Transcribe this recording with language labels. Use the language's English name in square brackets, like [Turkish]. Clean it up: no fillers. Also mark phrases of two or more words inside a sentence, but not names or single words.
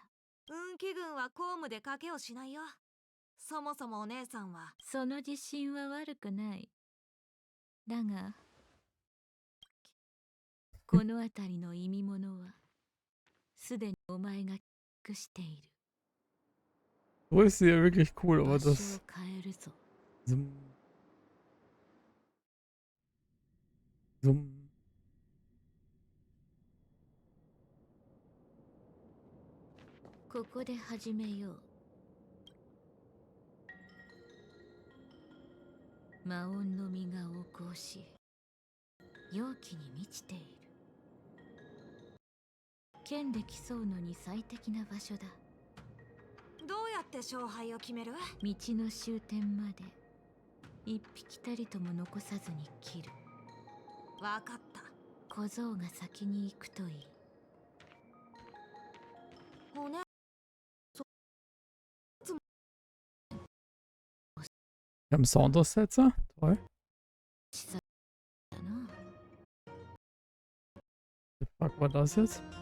[Japanese] 運気軍は公務で賭けをしないよ。そもそもお姉さんは。その自信は悪くない。だがこの辺りの意味物はすでにお前が尽くしている。 [German] So ist sie ja wirklich cool, aber das. Summ. [Japanese] ここで始めよう。魔音の実が横行し、容器に満ちている。剣で競うのに最適な場所だ。どうやって勝敗を決める？道の終点まで一匹たりとも残さずに切る。わかった。小僧が先に行くといい。おね。 [German] Wir haben Soundaussetzer. Toll. Was war das jetzt?